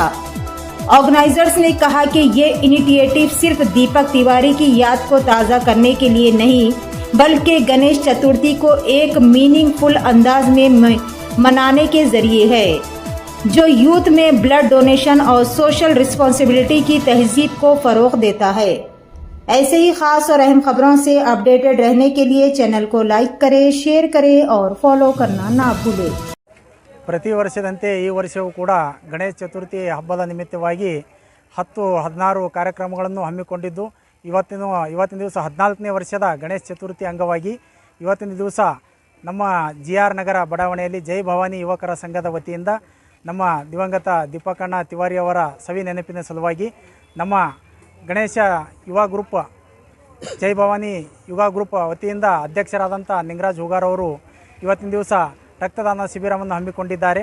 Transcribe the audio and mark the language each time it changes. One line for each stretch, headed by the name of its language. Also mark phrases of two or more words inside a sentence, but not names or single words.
Hindi: ऑर्गेनाइजर्स ने कहा कि ये इनिशिएटिव सिर्फ दीपक तिवारी की याद को ताज़ा करने के लिए नहीं, बल्कि गणेश चतुर्थी को एक मीनिंगफुल अंदाज में मनाने के जरिए है, जो यूथ में
English: blood donation
Hindi: और
English: social responsibility
Hindi: की तहजीब को फ़रोग़ देता है। ऐसे ही खास और अहम खबरों से अपडेटेड रहने के लिए चैनल को लाइक करें, शेयर करें और फॉलो करना ना भूलें।
Kannada: ಪ್ರತಿ ವರ್ಷದಂತೆ ಈ ವರ್ಷವೂ ಕೂಡ ಗಣೇಶ ಚತುರ್ಥಿ ಹಬ್ಬದ ನಿಮಿತ್ತವಾಗಿ 10-16 ಕಾರ್ಯಕ್ರಮಗಳನ್ನು ಹಮ್ಮಿಕೊಂಡಿದ್ದು ಇವತ್ತಿನ ದಿವಸ 14ನೇ ವರ್ಷದ ಗಣೇಶ ಚತುರ್ಥಿ ಅಂಗವಾಗಿ ಇವತ್ತಿನ ದಿವಸ ನಮ್ಮ JR ನಗರ ಬಡಾವಣೆಯಲ್ಲಿ ಜೈ ಭವಾನಿ ಯುವಕರ ಸಂಘದ ವತಿಯಿಂದ ನಮ್ಮ ದಿವಂಗತ ದೀಪಕಣ್ಣ ತಿವಾರಿ ಅವರ ಸವಿ ನೆನಪಿನ ಸಲುವಾಗಿ ನಮ್ಮ ಗಣೇಶ ಯುವ ಗ್ರೂಪ್ ಜೈ ಭವಾನಿ ಯುವ ಗ್ರೂಪ್ ವತಿಯಿಂದ ಅಧ್ಯಕ್ಷರಾದಂಥ ನಿಂಗರಾಜ್ ಹೂಗಾರ್ ಅವರು ಇವತ್ತಿನ ದಿವಸ ರಕ್ತದಾನ ಶಿಬಿರವನ್ನು ಹಮ್ಮಿಕೊಂಡಿದ್ದಾರೆ।